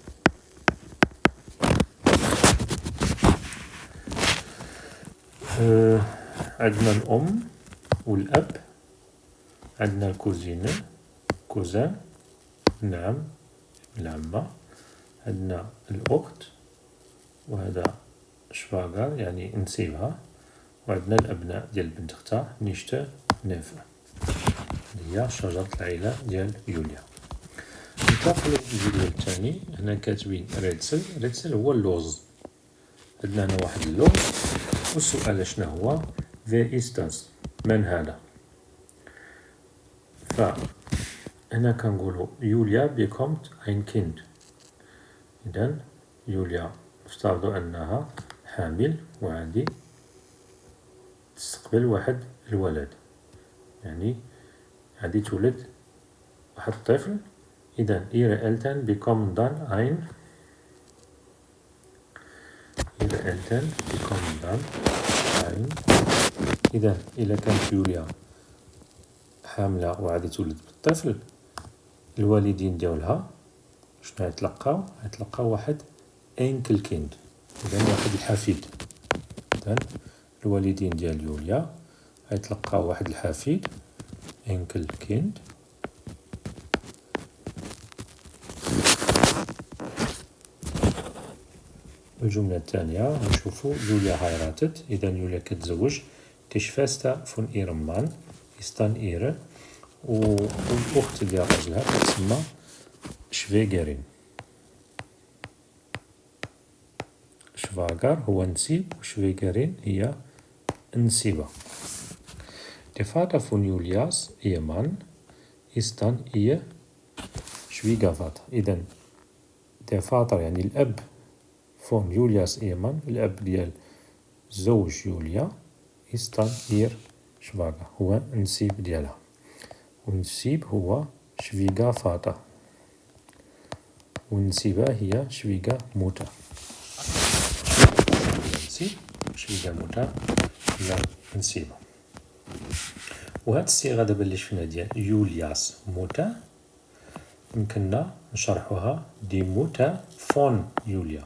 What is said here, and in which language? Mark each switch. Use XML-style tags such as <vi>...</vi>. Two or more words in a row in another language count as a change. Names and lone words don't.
<ar>عندنا الأم والأب، عندنا الكوزينة كوزان، نعم العمة، عندنا الأخت وهذا شفاغر يعني نسيبها، وعندنا الأبناء ديال بنت اختها</ar> <de>Nichte Neffe.</de> <ar>هي شجرة العائلة ديال يوليا. ننتقلو للفيديو الثاني. هنا كاتبين ريتسل. ريتسل هو اللوز. عندنا هنا واحد اللوز والسؤال شنو هو؟</ar> <de>Wer ist das؟</de> <ar>من هذا؟ فهنا كنقولو يوليا</ar> <de>bekommt ein Kind.</de> <ar>إذن يوليا نفترض أنها حامل وغادي تستقبل واحد الولد، يعني غادي تولد واحد الطفل. إذن</ar> <de>ihre Eltern bekommen dann ein</de> <ar>إذن إلا كانت يوليا حاملة وغادي تولد بالطفل، الوالدين ديالها شنو غيتلقاو؟ غيتلقاو واحد انكلكيند، إذن واحد الحفيد. إذن الوالدين ديال يوليا غيتلقاو واحد الحفيد انكلكيند. الجملة الثانية غنشوفو يوليا هايراتت. إذا يوليا كتزوج</ar> <de>die Schwester von ihrem Mann ist dann ihre،</de> <ar>والأخت ديال راجلها كتسمى شفيغرين. شفاغر هو نسيب وشفيغرين هي النسيبة.</ar> <de>Der Vater von Julias Ehemann ist dann ihr Schwiegervater. إذن der Vater</de> <ar>يعني الأب</ar> <de>von Julias Ehemann،</de> <ar>الأب ديال زوج يوليا،</ar> <de>ist dann ihr Schwager</de> <ar>هو النسيب ديالها، والنسيب هو Schwiegervater، والنسيبة هي Schwiegermutter. النسيب Schwiegermutter هي النسيبة. وهاد الصيغة دابا اللي شفنا ديال</ar> <de>Julias Mutter</de> <ar>يمكننا نشرحوها</ar> <de>die Mutter von Julia.</de>